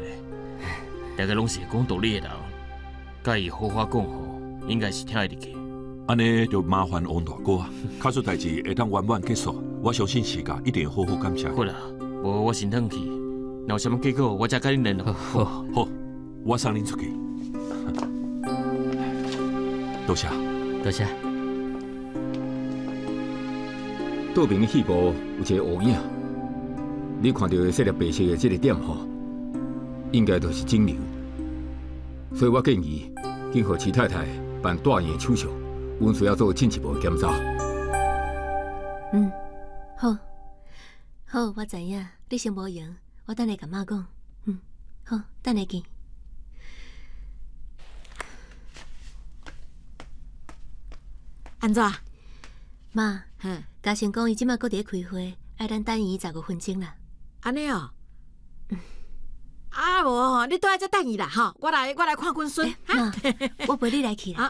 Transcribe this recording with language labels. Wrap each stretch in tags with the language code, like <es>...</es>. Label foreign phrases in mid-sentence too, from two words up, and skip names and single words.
<nan>大家拢是会讲道理的人，甲伊好好讲吼，应该是听会入去。安尼就麻烦王大哥啊，假使代志会当圆满结束，我相信市甲一定会好好感谢。好啦，无我先转去，若有啥物结果，我再甲恁联络。好，我送恁出去。多谢。多谢。倒边戏部有一个乌影，你看到色粒白色的这个点吼，应该就是肿瘤，所以我建议紧和齐太太办大型的手术，阮需要做进一步的检查。好，我知影，你先无用，我等下甲妈讲。好，等下见。安怎？妈，嘉诚讲伊即摆搁伫开会，爱咱等伊15分钟啦。安尼哦。啊无吼，你倒来再等伊啦吼，我来看阮孙。妈，我陪你来去啦。</nan>